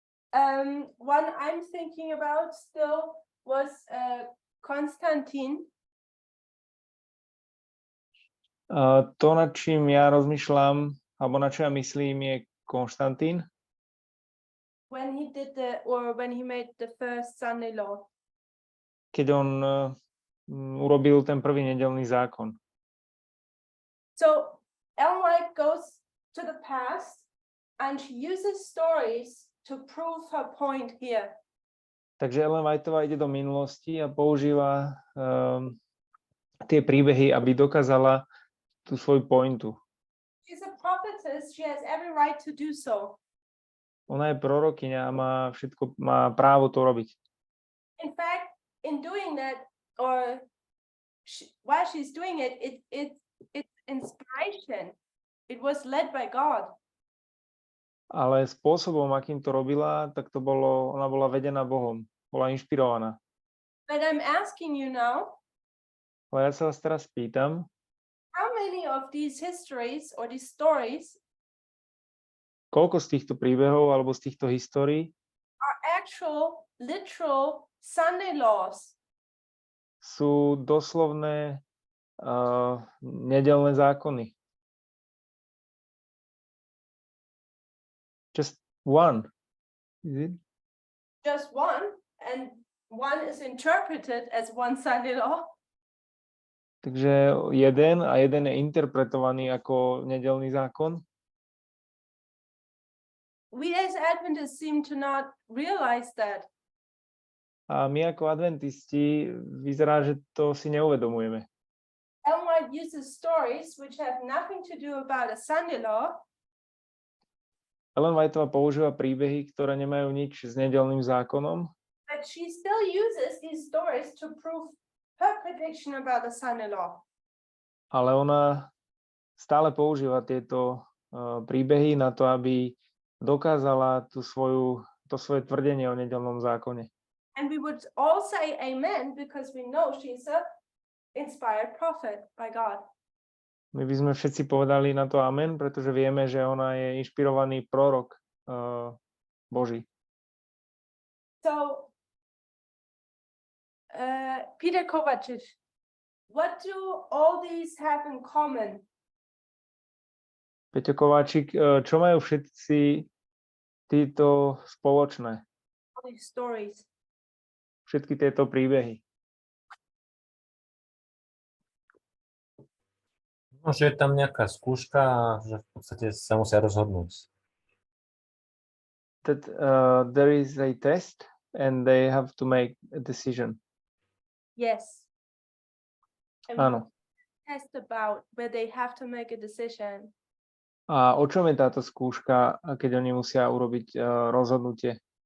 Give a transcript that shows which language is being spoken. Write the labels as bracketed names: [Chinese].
[English] One I'm thinking about still was Konstantin. [Slovak] To, nad čím ja rozmýšľam, alebo na čo ja myslím, je Konštantín. [English] When he made the first Sunday law. [Slovak] Keď on urobil ten prvý nedeľný zákon. [English] So Ellen White goes to the past and she uses stories to prove her point here. [Slovak] Takže Ellen Whiteová ide do minulosti a používa tie príbehy, aby dokázala tú svoju pointu. [English] She's a prophetess, she has every right to do so. [Slovak] Ona je prorokyňa a má právo to robiť. [English] In fact, in doing that, or while she's doing it, it's inspiration. It was led by God. [Slovak] Ale spôsobom, akým to robila, tak ona bola vedená Bohom, bola inšpirovaná. [English] But I'm asking you now, [Slovak] Ale ja sa vás teraz pýtam, [English] how many of these histories or these stories [Slovak] koľko z týchto príbehov alebo z týchto histórií [English] are actual, literal Sunday laws? [Slovak] sú doslovné nedeľné zákony? [English] Just one. Is it? Just one, and one is interpreted as one Sunday law. [Slovak] Takže jeden je interpretovaný ako nedeľný zákon. [English] We as Adventists seem to not realize that. [Slovak] A my ako adventisti vyzerá, že to si neuvedomujeme. [English] Ellen White uses stories which have nothing to do about a Sunday law. [Slovak] Ellen Whiteová používa príbehy, ktoré nemajú nič s nedeľným zákonom, [English] But she still uses these stories to prove her prediction about the Sunday law. [Slovak] ale ona stále používa tieto príbehy na to, aby dokázala to svoje tvrdenie o nedeľnom zákone. [English] And we would all say amen because we know she's an inspired prophet by God. [Slovak] My by sme všetci povedali na to amen, pretože vieme, že ona je inšpirovaný prorok Boží. [English] So, Peter Kovacic, what do all these have in common? [Slovak] Peťo Kováčik, čo majú všetci títo spoločné? [English] All these stories. [Slovak] Všetky tieto príbehy. No, že je tam nejaká skúška a že v podstate sa musia rozhodnúť. [English] That there is a test and they have to make a decision. Yes. And [Slovak] Áno. [English] test about where they have to make a decision. [Slovak] A o čom je táto skúška, keď oni musia urobiť rozhodnutie?